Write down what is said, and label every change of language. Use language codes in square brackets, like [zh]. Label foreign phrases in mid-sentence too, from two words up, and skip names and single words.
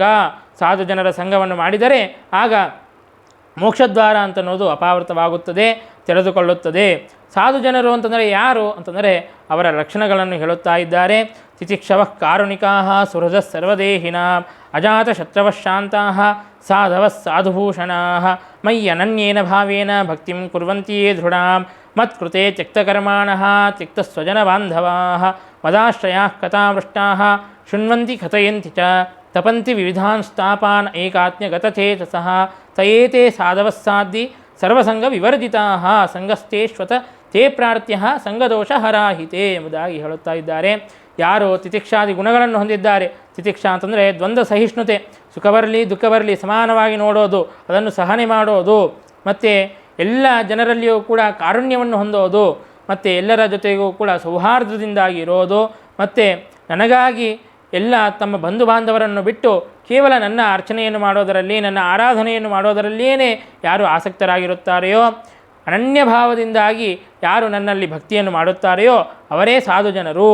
[kn] ಸಾಧು ಜನರ ಸಂಘವನ್ನು ಮಾಡಿದರೆ ಆಗ ಮೋಕ್ಷದ್ವಾರ ಅಂತನ್ನೋದು ಅಪಾವೃತವಾಗುತ್ತದೆ, ತೆರೆದುಕೊಳ್ಳುತ್ತದೆ. ಸಾಧು ಜನರು ಅಂತಂದರೆ ಯಾರು ಅಂತಂದರೆ ಅವರ ಲಕ್ಷಣಗಳನ್ನು ಹೇಳುತ್ತಾ ಇದ್ದಾರೆ. [sa] ತಿತಿಕ್ಷವಃ ಕಾರುಣಿಕಾಃ ಸುಹೃದಃ ಸರ್ವದೇಹಿನಾಂ ಅಜಾತಶತ್ರವಃ ಶಾಂತಾಃ ಸಾಧವಃ ಸಾಧುಭೂಷಣಾಃ ಮಯ್ಯನನ್ಯೇನ ಭಾವೇನ ಭಕ್ತಿಂ ಕುರ್ವಂತಿಯೇ ದೃಢಾಂ ಮತ್ಕೃತೆ ತ್ಯಕ್ತಕರ್ಮಾಣಃ ತ್ಯಕ್ತಸ್ವಜನಬಾಂಧವಾಃ ಮದಾಶ್ರಯಾಃ ಕಥಾಮೃಷ್ಟಾಃ ಶೃಣ್ವಂತಿ ಕಥಯಂತಿ ಚ ತಪಂತಿ ವಿವಿಧಾನ್ ಸ್ಥಾಪಾನ್ ಏಕಾತ್ಮ್ಯಗತಚೇತಸಃ ತಯೇತೆ ಸಾಧವಸ್ಸಾದ್ದಿ ಸರ್ವಸಂಗ ವಿವರ್ಜಿತಾಃ ಸಂಗಸ್ತೇಶ್ವತ ತೇ ಪ್ರಾರ್ಥ್ಯ ಸಂಗದೋಷ ಹರಾಹಿತೆ [kn] ಎಂಬುದಾಗಿ ಹೇಳುತ್ತಾ ಇದ್ದಾರೆ. ಯಾರು ತಿತಿಕ್ಷಾದಿ ಗುಣಗಳನ್ನು ಹೊಂದಿದ್ದಾರೆ, ತಿತಿಕ್ಷಾ ಅಂತಂದರೆ ದ್ವಂದ್ವ ಸಹಿಷ್ಣುತೆ, ಸುಖ ಬರಲಿ ದುಃಖ ಬರಲಿ ಸಮಾನವಾಗಿ ನೋಡೋದು, ಅದನ್ನು ಸಹನೆ ಮಾಡೋದು, ಮತ್ತು ಎಲ್ಲ ಜನರಲ್ಲಿಯೂ ಕೂಡ ಕಾರುಣ್ಯವನ್ನು ಹೊಂದೋದು, ಮತ್ತು ಎಲ್ಲರ ಜೊತೆಗೂ ಕೂಡ ಸೌಹಾರ್ದದಿಂದಾಗಿ ಇರೋದು, ಮತ್ತು ನನಗಾಗಿ ಎಲ್ಲ ತಮ್ಮ ಬಂಧು ಬಾಂಧವರನ್ನು ಬಿಟ್ಟು ಕೇವಲ ನನ್ನ ಅರ್ಚನೆಯನ್ನು ಮಾಡೋದರಲ್ಲಿ, ನನ್ನ ಆರಾಧನೆಯನ್ನು ಮಾಡೋದರಲ್ಲಿಯೇ ಯಾರು ಆಸಕ್ತರಾಗಿರುತ್ತಾರೆಯೋ, ಅನನ್ಯ ಭಾವದಿಂದಾಗಿ ಯಾರು ನನ್ನಲ್ಲಿ ಭಕ್ತಿಯನ್ನು ಮಾಡುತ್ತಾರೆಯೋ ಅವರೇ ಸಾಧು ಜನರು.